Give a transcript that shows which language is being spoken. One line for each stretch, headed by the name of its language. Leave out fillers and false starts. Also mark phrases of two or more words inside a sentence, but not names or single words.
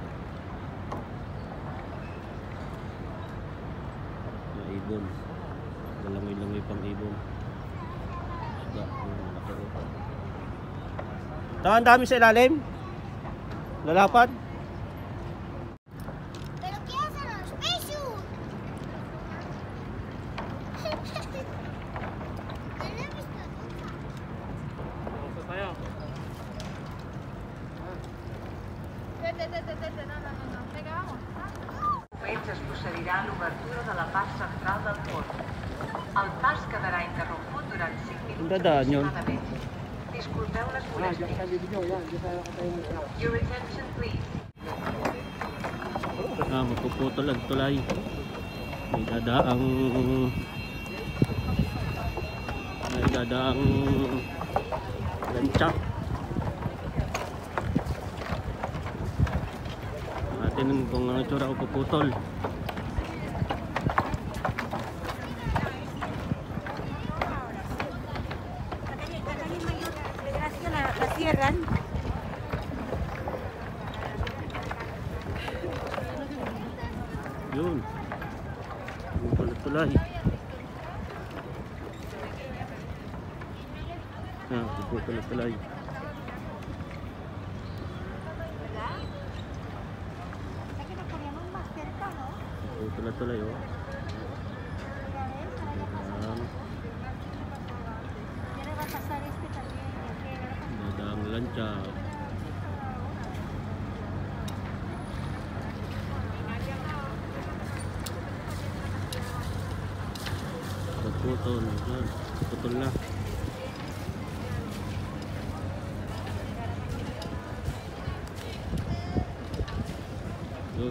Filipino: Yung ibon, lalangoy-langoy pang ibon. Isda, yung malaki. Ang dami sa ilalim. Lalapad.
Spanish: ¿Pero qué hacen los pesos?
Filipino: Gusto tayo.
Spanish: Vete, no. Venga, vamos.
Catalan: Es procedirà a l'obertura de la part central del pont. El pas quedarà interromput durant 5 minuts
Filipino: Dadaan yun.
Catalan: aproximadament. Disculpeu les molèsties.
English: Your attention please.
Filipino: Magpuputol ang tulay. May dadaang lancha. Natin kung ano itsura o puputol.
Spanish: La cierran.
Filipino: Yun. Puputol ang tulay. Puputol ang tulay.
Spanish: Aquí nos poníamos más cerca, ¿no?
Filipino: Puputol ang tulay oh. Ayan.
Spanish: Ya le va a pasar este también.
Filipino: Dadaang lancha. Puputol. Yan. Puputol na. Yun.